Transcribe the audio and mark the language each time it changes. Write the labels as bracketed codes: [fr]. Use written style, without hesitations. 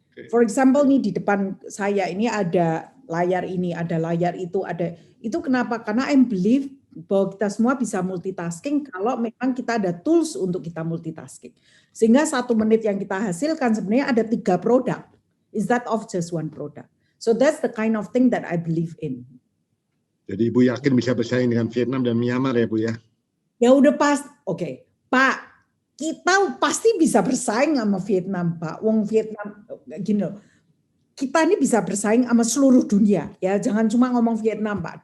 [en] For example [id] nih di depan saya ini ada layar ini, ada layar itu, ada itu kenapa? Karena [en] I believe [id] bahwa kita semua bisa multitasking kalau memang kita ada tools untuk kita multitasking. Sehingga 1 menit yang kita hasilkan sebenarnya ada 3 produk. [en] Instead of just 1 product. So that's the kind of thing that I believe in. [id] Jadi Ibu yakin bisa bersaing dengan Vietnam dan Myanmar ya Bu ya? Ya udah pas, oke. Pak, kita pasti bisa bersaing sama Vietnam Pak. Wong Vietnam, gini loh. Kita ini bisa bersaing sama seluruh dunia. Ya, jangan cuma ngomong Vietnam Pak.